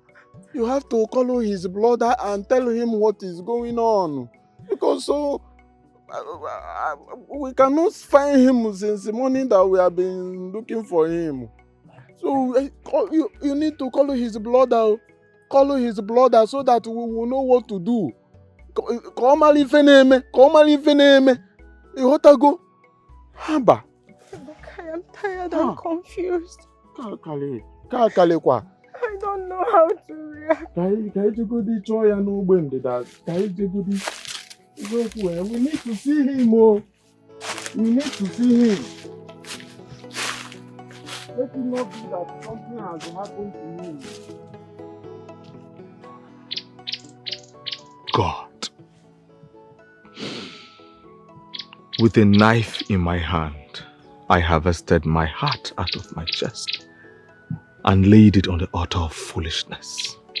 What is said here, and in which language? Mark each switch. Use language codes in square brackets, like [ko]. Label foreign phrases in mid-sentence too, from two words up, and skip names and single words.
[en] You have to call his brother and tell him what is going on. Because we cannot find him since the morning that we have been looking for him. So you need to call his brother. Call his brother so that we will know what to do. [ig] mara ife na-eme, ka ọ mara ife na-eme. Ịghọtago? Haba. [en] I am tired and confused. [ig] Kalekwa. [en] I don't know how to react. [ig] Ka anyị jegodi chọọ ya n'ogbe ndịda. Ka anyị jegodi. [en] We need to see him. Oh. We need to see him. Let it not be that something has happened to him. God. With a knife in my hand, I harvested my heart out of my chest and laid it on the altar of foolishness.